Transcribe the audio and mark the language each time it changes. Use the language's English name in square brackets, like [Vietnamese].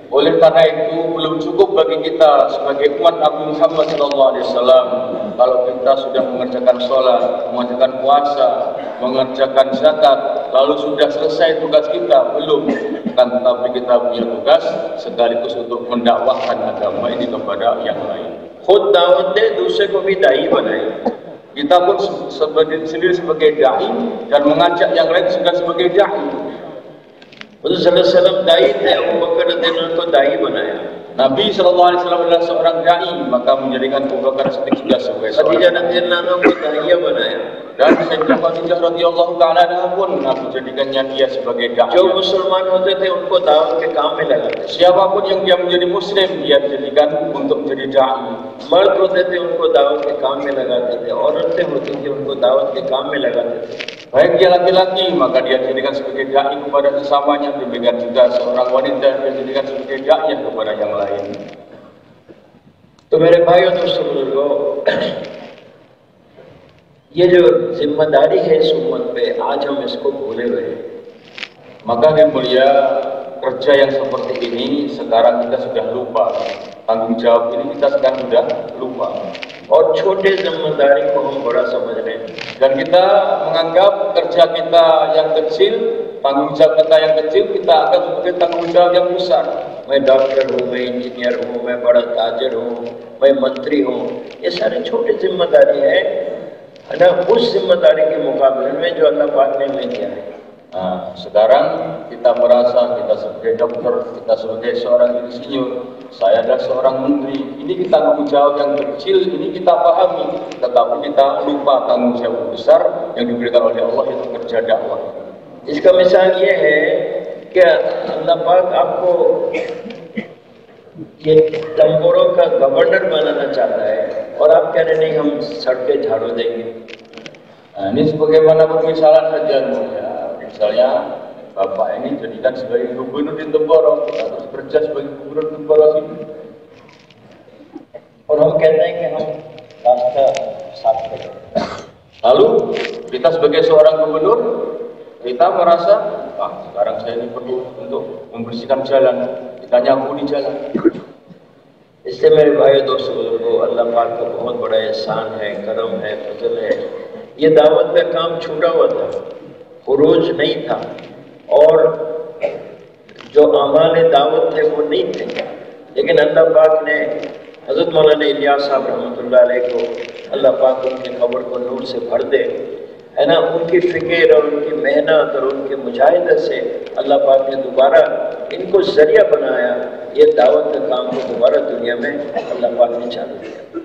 [Indonesian] Oleh karena itu belum cukup bagi kita sebagai umat Nabi Muhammad SAW kalau kita sudah mengerjakan sholat, mengerjakan puasa, mengerjakan zakat, lalu sudah selesai tugas kita, belum. Kan tetapi kita punya tugas sekaligus untuk mendakwahkan agama ini kepada yang lain. [Hindi] खुद दावत दे, दूसरे को भी दाई बनाए। [Indonesian] Kita pun sendiri sebagai dai dan mengajak yang lain juga sebagai dai. [Hindi] हुज़ूर सल्लल्लाहु अलैहि वसल्लम दाई थे, अबू बकर रज़ियल्लाहु अन्हु को दाई बनाया। [Indonesian] Nabi SAW adalah seorang dai, maka menjadikan Abu Bakar Siddiq juga sebagai seorang [Hindi] Khadija रज़ियल्लाहु अन्हा को दाइया बनाया। [Indonesian] dan Sayyidah Khadijah radhiyallahu ta'ala anha pun Nabi jadikannya dia sebagai dai. [Hindi] जो मुसलमान होते थे उनको दावत के काम में लगाते थे। [Indonesian] Siapapun yang dia menjadi muslim dia jadikan untuk menjadi dai. [Hindi] मर्द होते थे उनको दावत के काम में लगाते थे, औरतें होती थी उनको दावत के काम में लगाते थे। [Indonesian] Baik dia laki-laki maka dia jadikan sebagai dai kepada sesamanya, demikian juga seorang wanita dia jadikan sebagai dai kepada yang lain. [Hindi] तो मेरे भाइयों दोस्तों बुजुर्गों, ये जो जिम्मेदारी है इस उम्मत पे, आज हम इसको भूले हुए हैं। [Indonesian] Maka yang mulia, kerja yang seperti ini sekarang kita sudah lupa. Tanggung jawab ini kita sekarang sudah lupa. [Hindi] और छोटे जिम्मेदारी को हम बड़ा समझ रहे हैं। [Indonesian] Dan kita menganggap kerja kita yang kecil, tanggung jawab kita yang kecil, kita akan sebagai tanggung jawab yang besar. [Hindi] मैं डॉक्टर हूँ, मैं इंजीनियर हूँ, मैं बड़ा ताजर हूँ, मैं मंत्री हूँ, ये सारे छोटे जिम्मेदारी है ना, उस जिम्मेदारी के मुकाबले में जो अल्लाह पाक ने हमें दिया है। [Indonesian] Nah, sekarang kita merasa kita sebagai dokter, kita sebagai seorang insinyur, saya adalah seorang menteri. Ini kita tanggung jawab yang kecil, ini kita pahami, tetapi kita lupa tanggung jawab besar yang diberikan oleh Allah, yaitu kerja dakwah. [Hindi] इसका मिसाल ये है कि अल्लाह पाक आपको ये तंबोरों का governor बनाना चाहता है और आप कह रहे नहीं हम सड़कें झाड़ू देंगे। [Indonesian] Nah, ini sebagaimana permisalan saja, ya. Misalnya Bapak ini jadikan sebagai gubernur di Temboro, atau kerja sebagai gubernur Temboro sini. [Hindi] और हम कहते हैं कि हम रास्ता साफ करें। [Indonesian] Lalu kita sebagai seorang gubernur, kita merasa, sekarang saya ini perlu untuk membersihkan jalan, kita nyapu di jalan. [Hindi] इससे मेरे भाई दोस्तों को अल्लाह पाक का बहुत बड़ा एहसान है, करम है, फजल है। ये दावत का काम छूटा हुआ था, खुरूज नहीं था, और जो अमाल दावत थे वो नहीं थे, लेकिन अल्लाह पाक ने हज़रत मौलाना इलियास साहब रहमतुल्लाह अलैह को, अल्लाह पाक उनकी कब्र को नूर से भर दे, है ना, उनकी फिक्र और उनकी मेहनत और उनकी मुजाहिदत से अल्लाह पाक ने दोबारा इनको जरिया बनाया, ये दावत का काम को दोबारा दुनिया में अल्लाह पाक ने चालू किया।